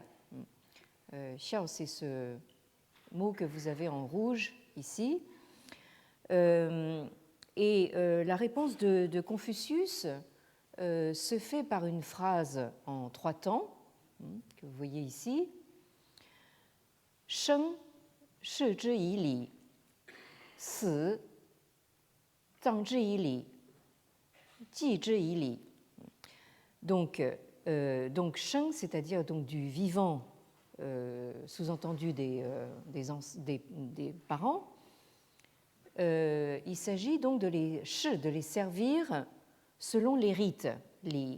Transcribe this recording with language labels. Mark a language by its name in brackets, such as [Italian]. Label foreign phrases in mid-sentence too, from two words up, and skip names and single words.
[French] Xiao, c'est ce mot que vous avez en rouge ici. Et la réponse de Confucius se fait par une phrase en 3 temps, que vous voyez ici. [Chinese] 生事之以礼，死葬之以礼，祭之以礼. [French] Donc Sheng, c'est-à-dire donc du vivant, sous-entendu des parents, il s'agit donc de les servir selon les rites, li.